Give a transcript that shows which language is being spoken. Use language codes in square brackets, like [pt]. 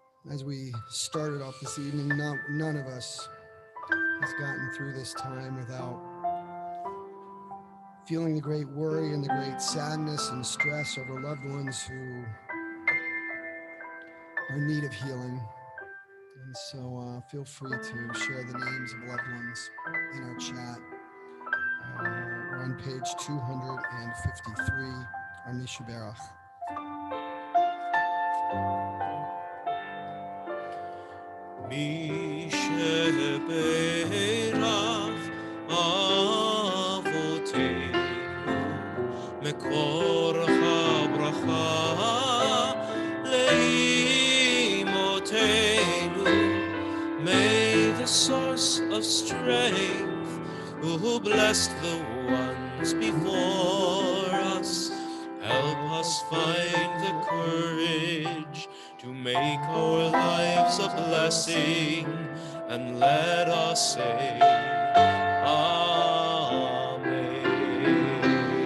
[en] As we started off this evening, none of us has gotten through this time without feeling the great worry and the great sadness and stress over loved ones who are in need of healing. And so feel free to share the names of loved ones in our chat. We're on page 253, our Misha Berach. [he] מי שברך אבותינו מקור הברכה לאמותינו. [en] May the source of strength who blessed the ones before us help us find the courage to make our lives a blessing, and let us say Amen.